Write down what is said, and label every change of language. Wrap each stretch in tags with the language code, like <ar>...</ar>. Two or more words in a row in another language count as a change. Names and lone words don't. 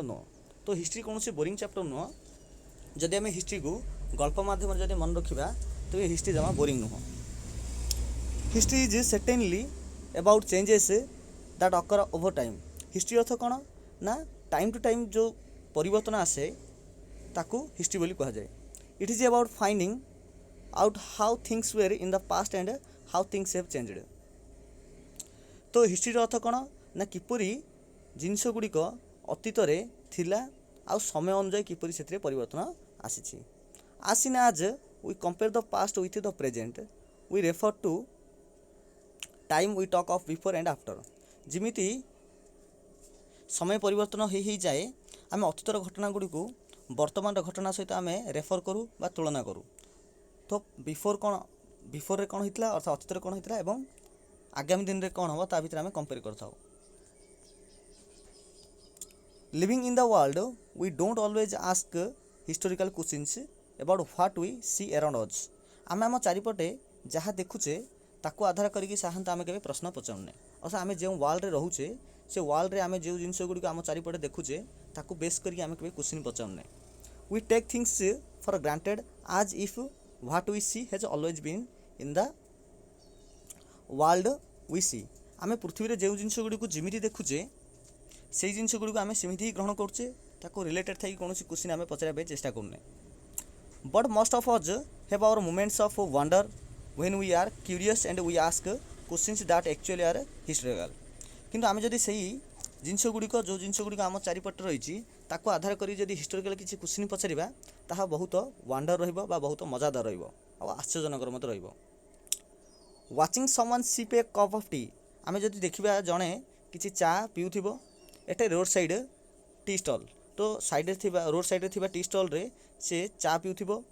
<or>ନୋ ତ ହିଷ୍ଟ୍ରି କୌଣସି ବୋରିଂ ଚାପ୍ଟର ନୁହଁ ଯଦି ଆମେ ହିଷ୍ଟ୍ରିକୁ ଗଳ୍ପ ମାଧ୍ୟମରେ ଯଦି ମନେ ରଖିବା ତେବେ ହିଷ୍ଟ୍ରି ଜମା ବୋରିଂ ନୁହଁ</or> <en>History is certainly about changes that occur over time</en> <or>ହିଷ୍ଟ୍ରି ଅର୍ଥ କ'ଣ ନା</or> <en>time to time</en> <or>ଯେଉଁ ପରିବର୍ତ୍ତନ ଆସେ ତାକୁ ହିଷ୍ଟ୍ରି ବୋଲି କୁହାଯାଏ</or> <en>It is about finding out how things were in the past and how things have changed</en> <or>ତ ହିଷ୍ଟ୍ରିର ଅର୍ଥ କ'ଣ ନା କିପରି ଜିନିଷ ଗୁଡ଼ିକ ଅତୀତରେ ଥିଲା ଆଉ ସମୟ ଅନୁଯାୟୀ କିପରି ସେଥିରେ ପରିବର୍ତ୍ତନ ଆସିଛି</or> <en>as soon as we compare the past with the present we refer to time we talk of before and after</en> <or>ଯେମିତି ସମୟ ପରିବର୍ତ୍ତନ ହେଇଯାଏ ଆମେ ଅତୀତର ଘଟଣା ଗୁଡ଼ିକୁ ବର୍ତ୍ତମାନର ଘଟଣା ସହିତ ଆମେ ରେଫର କରୁ ବା ତୁଳନା କରୁ ତ ବିଫୋରରେ କ'ଣ ହେଇଥିଲା ଅର୍ଥାତ୍ ଅତୀତରେ କ'ଣ ହେଇଥିଲା ଏବଂ ଆଗାମୀ ଦିନରେ କ'ଣ ହେବ ତା ଭିତରେ ଆମେ କମ୍ପେୟାର କରିଥାଉ</or> <en>Living in the world, we don't always ask historical questions about what we see around us.</en> <or>ଆମେ ଆମ ଚାରିପଟେ ଯାହା ଦେଖୁଛେ ତାକୁ ଆଧାର କରିକି ସାଧାରଣତଃ ଆମେ କେବେ ପ୍ରଶ୍ନ ପଚାରୁନେ ଅର୍ଥାତ୍ ଆମେ ଯେଉଁ ୱାର୍ଲଡ଼ରେ ରହୁଛେ ସେ ୱାର୍ଲଡ଼ରେ ଆମେ ଯେଉଁ ଜିନିଷ ଗୁଡ଼ିକ ଆମ ଚାରିପଟେ ଦେଖୁଛେ ତାକୁ ବେସ୍ କରିକି ଆମେ କେବେ କ୍ୱେଶ୍ଚିନ୍ ପଚାରୁନେ</or> <en>We take things for granted as if what we see has always been in the world we see.</en> <or>ଆମେ ପୃଥିବୀରେ ଯେଉଁ ଜିନିଷ ଗୁଡ଼ିକୁ ଯେମିତି ଦେଖୁଛେ ସେଇ ଜିନିଷ ଗୁଡ଼ିକୁ ଆମେ ସେମିତି ହିଁ ଗ୍ରହଣ କରୁଛେ ତାକୁ ରିଲେଟେଡ୍ ଥାଇକି କୌଣସି କ୍ୱେଶ୍ଚିନ୍ ଆମେ ପଚାରିବା ପାଇଁ ଚେଷ୍ଟା କରୁନେ</or> <en>but most of us have our moments of wonder when we are curious and we ask questions that actually are historical</en> <or>କିନ୍ତୁ ଆମେ ଯଦି ସେଇ ଜିନିଷ ଗୁଡ଼ିକ ଯେଉଁ ଜିନିଷ ଗୁଡ଼ିକ ଆମ ଚାରିପଟେ ରହିଛି ତାକୁ ଆଧାର କରି ଯଦି ହିଷ୍ଟୋରିକାଲ୍ କିଛି କ୍ୱେଶ୍ଚିନ୍ ପଚାରିବା ତାହା ବହୁତ ୱାଣ୍ଡର ରହିବ ବା ବହୁତ ମଜାଦାର ରହିବ ଆଉ ଆଶ୍ଚର୍ଯ୍ୟଜନକର ମଧ୍ୟ ରହିବ</or> <en>watching someone sip a cup of tea</en> <or>ଆମେ ଯଦି ଦେଖିବା ଜଣେ କିଛି ଚା ପିଉଥିବ</or> <en>at a road side tea stall</en> <or>ତ ସାଇଡ଼୍ରେ ଥିବା</or> <en>road sideରେ</en> <or>ଥିବା</or> <en>tea stallରେ</en> <or>ସେ ଚା ପିଉଥିବ</or>